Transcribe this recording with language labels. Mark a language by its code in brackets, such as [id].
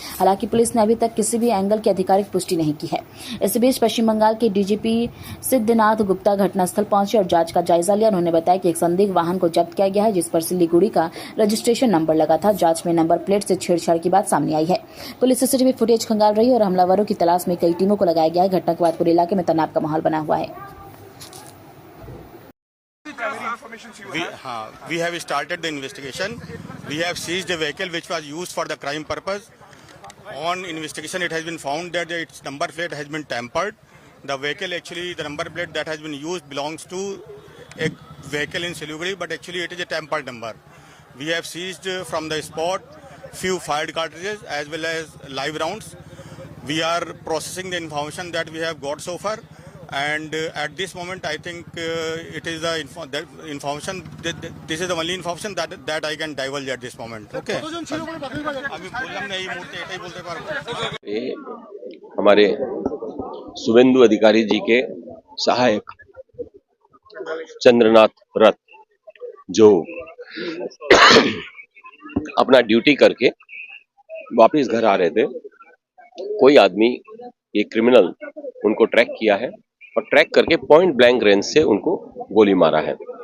[hi] हालांकि पुलिस ने अभी तक किसी भी एंगल की आधिकारिक पुष्टि नहीं की है। इस बीच पश्चिम बंगाल के डीजीपी सिद्धनाथ गुप्ता घटनास्थल पहुंचे और जांच का जायजा लिया। उन्होंने बताया कि एक संदिग्ध वाहन को जब्त किया गया है, जिस पर सिलीगुड़ी का रजिस्ट्रेशन नंबर लगा था। जांच में नंबर प्लेट से छेड़छाड़ की बात सामने आई है। पुलिस सीसीटीवी फुटेज खंगाल रही है और हमलावरों की तलाश में कई टीमों को लगाया गया है। घटना के बाद पूरे इलाके में तनाव का माहौल बना हुआ है। [en] We have started the investigation. We have seized a vehicle which was used for the crime purpose. On investigation, it has been found that its number plate has been tampered. The vehicle, actually, the number plate that has been used belongs to a vehicle in Siliguri, but actually it is a tampered number. We have seized from the spot few fired cartridges as well as live rounds. We are processing the information that we have got so far. And at this moment, I think it is the information. This is the only information that I can divulge at this moment. Okay. [hi] अभी बोलना नहीं, मूर्ति ऐसे ही बोलते पारो। ये हमारे शुभेंदु अधिकारी जी के सहायक चंद्रनाथ रथ जो अपना ड्यूटी करके वापस घर आ रहे थे, कोई आदमी, ये क्रिमिनल, उनको ट्रैक किया है और ट्रैक करके पॉइंट ब्लैंक रेंज से उनको गोली मारा है।